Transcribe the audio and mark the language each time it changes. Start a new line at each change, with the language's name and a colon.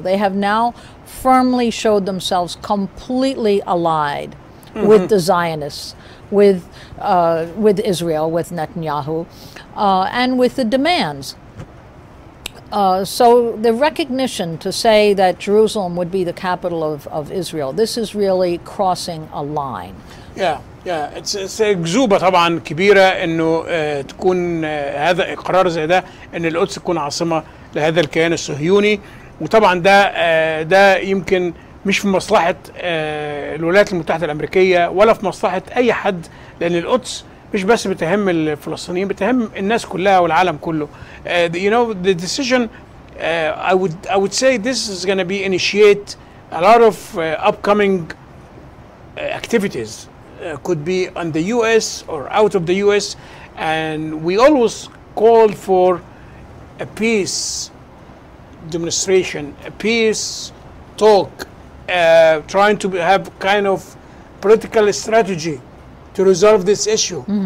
English: They have now firmly showed themselves completely allied with the Zionists, with Israel, with Netanyahu, and with the demands. So the recognition to say that Jerusalem would be the capital of Israel, this is really crossing a line.
Arabic: it's أكذوبة طبعا كبيرة إنه تكون هذا قرار زي ده إن القدس تكون عاصمة لهذا الكيان الصهيوني. وطبعا ده يمكن مش في مصلحة الولايات المتحدة الأمريكية ولا في مصلحة أي حد، لأن القدس مش بس بتهم الفلسطينيين، بتهم الناس كلها والعالم كله.
English: The decision, I would say this is going to be initiate a lot of upcoming activities. Could be on the U.S. or out of the U.S. And we always called for a peace demonstration, a peace talk, trying to have kind of political strategy to resolve this issue.